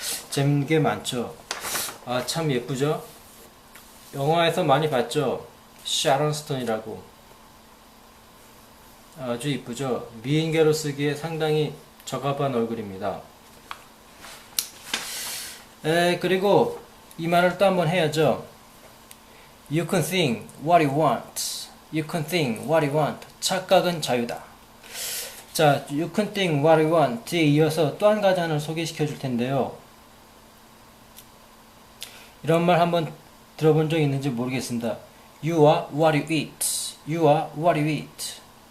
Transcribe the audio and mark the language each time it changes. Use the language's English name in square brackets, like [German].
[Korean] 재밌는 게 많죠. 아, 참 예쁘죠? 영화에서 많이 봤죠? 샤론 스톤이라고. 아주 이쁘죠? 미인계로 쓰기에 상당히 적합한 얼굴입니다. 그리고 이 말을 또 한번 해야죠. [English] You can think what you want. You can think what you want. [Korean] 착각은 자유다. 자, [English] You can think what you want [Korean] 뒤에 이어서 또 한 가지 하나를 소개시켜 줄 텐데요. 이런 말 한번 들어본 적 있는지 모르겠습니다. [English] You are what you eat. You are what you eat.